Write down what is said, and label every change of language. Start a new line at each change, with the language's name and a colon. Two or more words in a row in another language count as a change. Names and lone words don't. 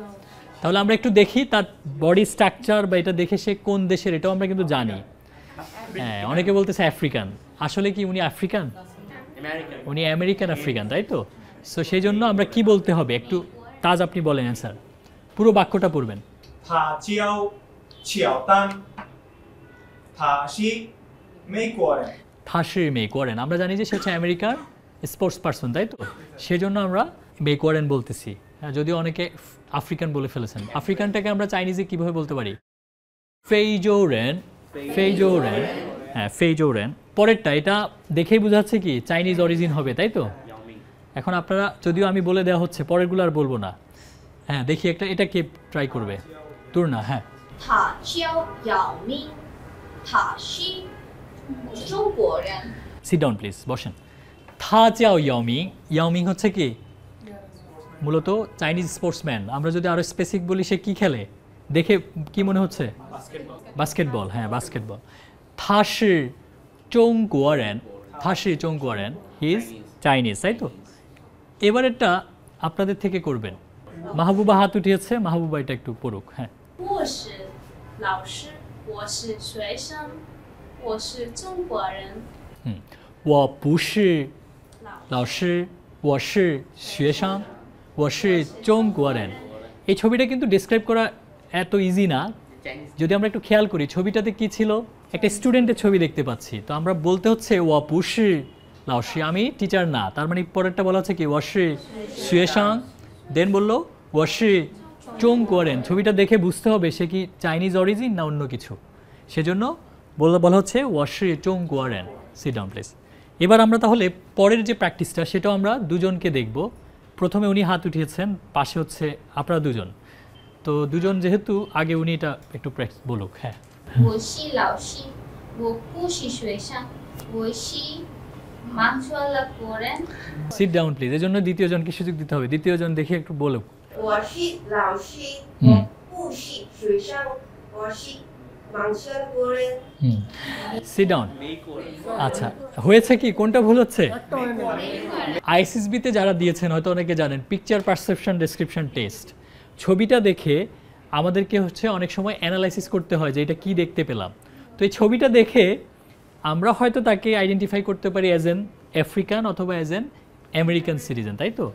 Bangla: তাহলে আমরা একটু দেখি তার
English: body structure,
Bangla: বা এটা দেখে সে কোন দেশের, এটাও আমরা কিন্তু জানি। হ্যাঁ, অনেকে বলতেছে আফ্রিকান। আসলে কি উনি আফ্রিকান? উনি
English: American African,
Bangla: তাই তো? সো সেই জন্য আমরা কি বলতে হবে একটু তাজ আপনি বলেন অ্যান্সার, পুরো বাক্যটা পড়বেন।
Chinese: 他教乔丹，他是美国人。他是美国人,
Bangla: আমরা জানি যে সে হচ্ছে আমেরিকার
English: sports person,
Bangla: তাই তো? সেজন্য আমরা মেকওয়ারেন বলতেছি। হ্যাঁ, যদিও অনেকে আফ্রিকান বলে ফেলেছেন। আফ্রিকানটাকে আমরা চাইনিজে কিভাবে বলতে পারি? ফেইজোরেন, ফেইজোরেন, হ্যাঁ ফেইজোরেন। পরেরটা এটা দেখেই বোঝা যাচ্ছে কি
English: Chinese origin
Bangla: হবে, তাই তো? এখন আপনারা, যদিও আমি বলে দেওয়া হচ্ছে, পরেরগুলো আর বলবো না। হ্যাঁ দেখি একটা, এটা কে ট্রাই করবে? তোর না, হ্যাঁ।
Chinese: 他叫姚明，他是中国人。
English: sit down please,
Bangla: বসেন।
Chinese: 他叫姚明,
Bangla: ইয়াওমিং হচ্ছে কি মূলত
English: Chinese sportsman.
Bangla: আমরা যদি আরো স্পেসিফিক বলি, সে কি খেলে দেখে কি মনে হচ্ছে? বাস্কেটবল, হ্যাঁ বাস্কেটবল।
Chinese: 他是中国人, 他是中国人,
English: he is Chinese,
Bangla: তাই তো? এবারেরটা আপনাদের থেকে করবেন। মাহবুবা হাত উঠিয়েছে, মাহবুবা এটা একটু পড়ুক। হ্যাঁ।
Chinese: 我是老师，我是学生，我是中国人。我不是老师，我是学生，我是中国人।
Bangla: এই ছবিটা কিন্তু ডিসক্রাইব করা এত ইজি না। যদি আমরা একটু খেয়াল করি, ছবিটাতে কি ছিল? একটা স্টুডেন্টের ছবি দেখতে পাচ্ছি। তো আমরা বলতে হচ্ছে
Chinese: 我不是老师,
Bangla: আমি টিচার না। তার মানে পরেরটা বলা হচ্ছে কি
Chinese: 我是学生,
Bangla: দেন বললো
Chinese: 我是中国人.
Bangla: ছবিটা দেখে বুঝতে হবে সে কি
English: Chinese origin
Bangla: না অন্য কিছু। সেজন্য বলা হচ্ছে
Chinese: 我是中国人.
English: sit down please.
Bangla: এবার আমরা তাহলে পরের যে প্র্যাকটিসটা সেটাও আমরা দুজনকে দেখব। প্রথমে উনি হাত উঠিয়েছেন, পাশে হচ্ছে আপনারা দুজন। তো দুজন যেহেতু আগে উনি এটা একটু প্র্যাকটিস বলুক। হ্যাঁ।
Chinese: 我是老师，我不是学生，我是马来国人。
English: sit down please.
Bangla: এজন্য দ্বিতীয় জনকে সুযোগ দিতে হবে। দ্বিতীয় জন দেখে একটু বলুক।
Chinese: 我是老师，我不是学生，我是马来国人。
English: sit down.
Bangla: আচ্ছা, হয়েছে কি, কোনটা ভুল হচ্ছে? আইসিএসবিতে যারা দিয়েছেন হয়তো অনেকে জানেন,
English: picture perception description test.
Bangla: ছবিটা দেখে আমাদেরকে হচ্ছে অনেক সময় অ্যানালাইসিস করতে হয় যে এটা কি দেখতে পেলাম। তো এই ছবিটা দেখে আমরা হয়তো তাকে আইডেন্টিফাই করতে পারি
English: as an African
Bangla: অথবা
English: as an American citizen,
Bangla: তাই তো?